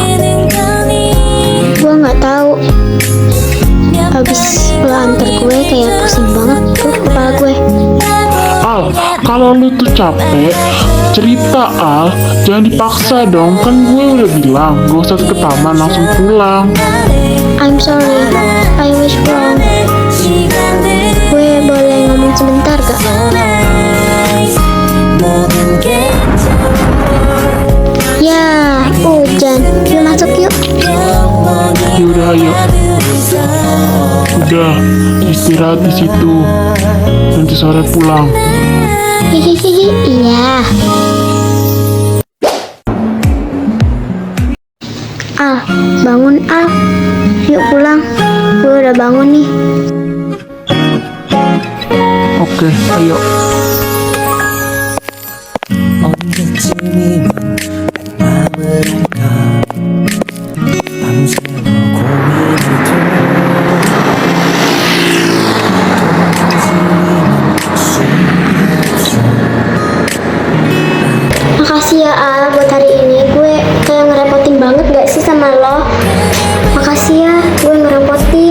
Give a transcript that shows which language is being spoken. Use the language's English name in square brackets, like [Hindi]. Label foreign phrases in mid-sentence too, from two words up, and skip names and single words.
[Indonesian] Gue nggak tahu. Abis lo antar gue kayak pusing banget tuh kepala gue. Al, kalau lu tuh capek, cerita Al. Jangan dipaksa dong, kan gue udah bilang gak usah ke taman, langsung pulang. [English] I'm sorry, I was wrong. [Indonesian] Gue boleh ngomong sebentar gak? Ya, hujan. Yuk masuk yuk. Yaudah ayo. Udah, istirahat di situ. Nanti sore pulang. Hihihi, iya. Al, bangun Al. Yuk pulang. Gue udah bangun nih. Oke, ayo. [Korean] 언제쯤이면 마음을 할까 밤새워 [Indonesian] Makasih ya Al buat hari ini. Gue kayak ngerepotin banget gak sih sama lo? Makasih ya, gue ngerepotin.